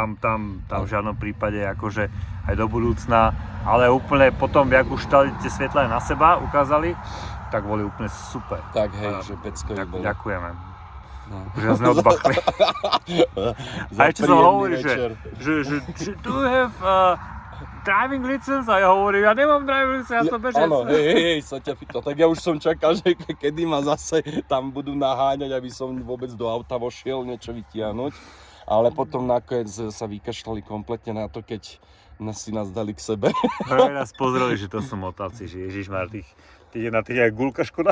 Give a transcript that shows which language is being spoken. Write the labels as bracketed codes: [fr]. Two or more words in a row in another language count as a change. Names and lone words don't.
[sk] tam v žiadnom prípade akože aj do budúcna, ale úplne potom, jak už dali tie svetla aj na seba, ukázali, tak boli úplne super. Tak hej, že peckovi boli. Ďakujeme. No. Že nás neodbachli. Za Aj čo sa príjemný hovorí, večer. [en] že do you have driving license? [sk] A ja hovorím, ja nemám [en] driving license, [sk] ja som bežec. Áno, hej, sa ťa pýtal. Tak ja už som čakal, že kedy ma zase tam budú naháňať, aby som vôbec do auta vošiel niečo vytiahnuť. Ale potom nakoniec sa vykašľali kompletne na to, keď si nás dali k sebe. Hej, nás pozreli, že to sú motáci, že ježišmar, tých na tých aj gulka škoda.